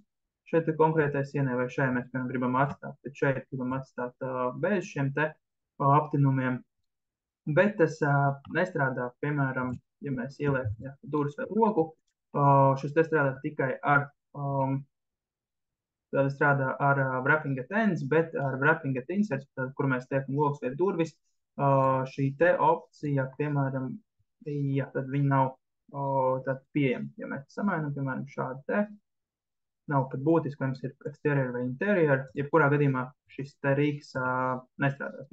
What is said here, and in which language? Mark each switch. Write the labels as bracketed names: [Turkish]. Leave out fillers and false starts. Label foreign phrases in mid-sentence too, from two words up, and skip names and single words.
[Latvian] Šeit ir konkrētai sienai vai šeit mēs, piemēram, gribam atstāt, bet šeit gribam atstāt bez šiem te aptinumiem, bet tas nestrādā, piemēram, ja mēs ieliekam durvis vai logu, šis te strādā tikai ar, strādā ar [English] wrapping at ends, [Latvian] bet ar [English] wrapping at inserts, [Latvian] kur mēs liekam logus vai durvis, šī te opcija, piemēram, ja tad viņi nav tad pieejami. Ja mēs samainam, piemēram, šādu te, nav pat būtiski, vai mums ir exterior vai interior, jebkurā gadījumā šis te rīks nestrādās.